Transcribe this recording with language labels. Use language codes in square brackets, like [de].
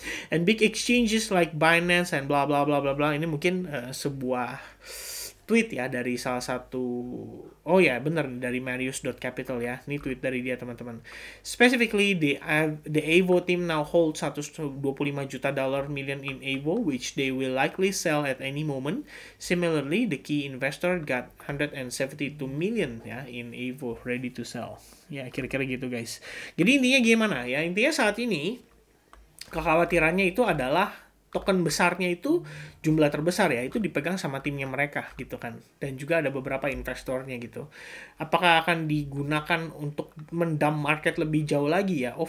[en] And big exchanges like Binance and bla bla [id] bla bla bla, ini mungkin sebuah tweet ya dari salah satu, oh ya bener, dari Marius.capital ya, ini tweet dari dia teman-teman. [en] Specifically the Evo team now holds 125 [id] juta dolar [en] million in Evo which they will likely sell at any moment. Similarly the key investor got 172 million ya in Evo ready to sell. [id] Ya kira-kira gitu guys. Jadi intinya gimana ya, intinya saat ini kekhawatirannya itu adalah token besarnya itu jumlah terbesar ya, itu dipegang sama timnya mereka gitu kan, dan juga ada beberapa investornya gitu. Apakah akan digunakan untuk mendam market lebih jauh lagi ya?